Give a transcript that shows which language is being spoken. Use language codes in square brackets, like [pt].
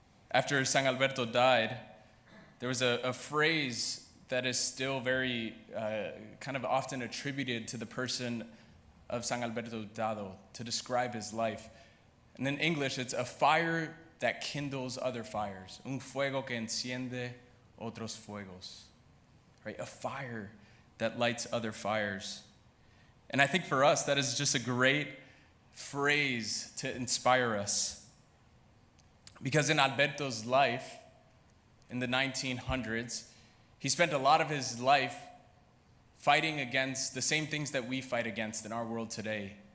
[en] After San Alberto died, there was a phrase that is still very kind of often attributed to the person of San Alberto Hurtado to describe his life. And in English, it's a fire that kindles other fires. [es] Un fuego que enciende otros fuegos. [en] Right? A fire that lights other fires. And I think for us, that is just a great phrase to inspire us. Because in Alberto's life, in the 1900s, he spent a lot of his life fighting against the same things that we fight against in our world today.